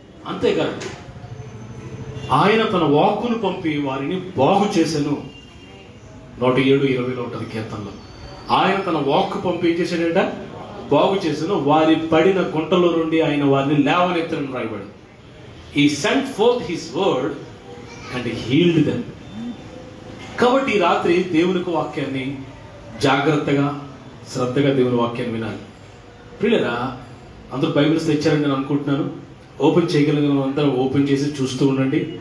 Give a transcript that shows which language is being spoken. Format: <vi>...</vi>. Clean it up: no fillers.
<te>అంతేకాదు, ఆయన తన వాక్కును పంపి వారిని బాగు చేసెను. 107:20 ఉంటుంది కీర్తనలో. ఆయన తన వాక్కు పంపి ఏం చేశాడంట? బాగు చేసెను. వారి పడిన గుంటలో నుండి ఆయన వారిని లేవనెత్తనని రాయబడింది.</te> <en>He sent forth his word and healed them.</en> <te>కాబట్టి ఈ రాత్రి దేవునికి వాక్యాన్ని జాగ్రత్తగా శ్రద్ధగా దేవుని వాక్యాన్ని వినాలి. ప్రియులారా, అందరూ బైబిల్స్ తెచ్చారని నేను అనుకుంటున్నాను. ఓపెన్ చేయగలిగిన అందరూ ఓపెన్ చేసి చూస్తూ ఉండండి.</te>